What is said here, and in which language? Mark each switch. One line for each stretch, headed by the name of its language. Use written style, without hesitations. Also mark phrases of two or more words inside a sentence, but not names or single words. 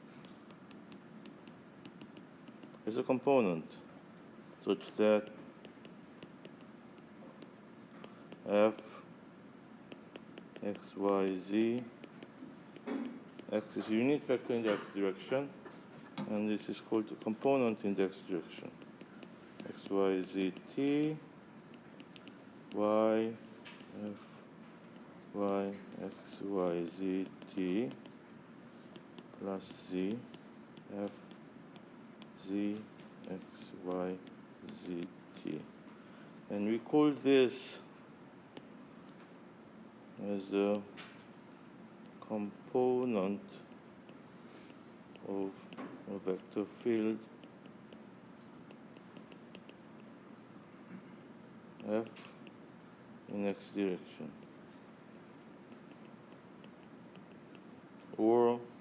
English: It's a component such that F x, y, z. X is a unit vector in the x direction, and this is called the component in the x direction. X, y, z, t, y, f, y, x, y, z, t, plus z, f, z, x, y, z, t. And we call this as the component of a vector field f in x direction, or